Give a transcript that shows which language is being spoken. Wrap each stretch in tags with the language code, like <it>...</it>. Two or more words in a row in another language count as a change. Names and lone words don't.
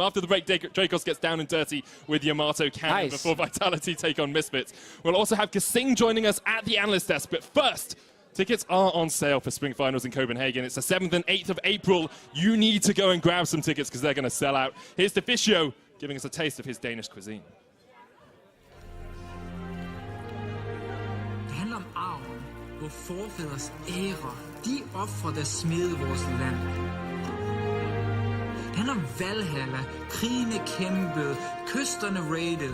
<en>After the break, Dracos gets down and dirty with Yamato cannon before Vitality take on Misfits. We'll also have Gesing joining us at the analyst desk, but first, tickets are on sale for Spring Finals in Copenhagen. It's the 7th and 8th of April. You need to go and grab some tickets because they're going to sell out. Here's Deficio giving us a taste of his Danish cuisine.</en> <da>Det handler om arven, hvor forfædres ære, de ofre, der smede vores land. Det handler om Valhalla, krigene kæmpede, kysterne raided.</da>